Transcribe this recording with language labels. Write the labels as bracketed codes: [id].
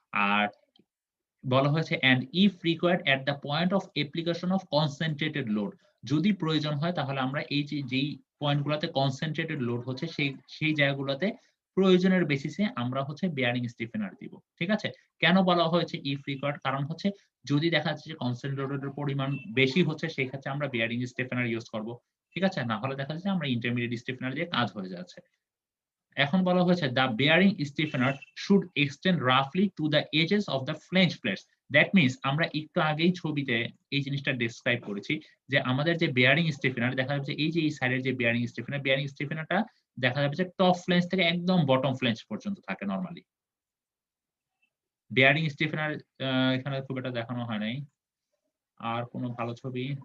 [bn] আর বলা হয়েছে [en] and if required at the point of application of concentrated load, [bn] যদি প্রয়োজন হয় তাহলে আমরা এই যে যেই পয়েন্ট গুলাতে কনসেন্ট্রেটেড লোড হচ্ছে সেই জায়গাগুলোতে প্রয়োজনের বেসিসে আমরা হচ্ছে বিয়ারিং স্টিফেনার দিব, ঠিক আছে? কেন বলা হয়েছে [en] if required? [bn] কারণ হচ্ছে যদি দেখা যাচ্ছে যে কনসেন্ট্রেটেড পরিমাণ বেশি হচ্ছে সেই ক্ষেত্রে আমরা বিয়ারিং স্টিফেনার ইউজ করব, ঠিক আছে? না হলে দেখা যাচ্ছে আমরা ইন্টারমিডিয়েট স্টিফেনার দিয়ে কাজ হয়ে যাচ্ছে। এখন বলা হয়েছে [en] the bearing stiffener should extend roughly to the edges of the flange plates. That means [bn] আমরা একটু আগেই ছবিতে এই জিনিসটা ডেসক্রাইব করেছি যে আমাদের যে বেয়ারিং স্টিফেনার দেখা যাচ্ছে এই যে এই সাইডের যে বেয়ারিং স্টিফেনারটা দেখা যাবে যে টপ ফ্লেঞ্জ থেকে একদম বটম ফ্লেঞ্জ পর্যন্ত থাকে নরমালি। বেয়ারিং স্টিফেনার এখানে খুব একটা দেখানো হয় নাই। আর কোনো ভালো ছবি?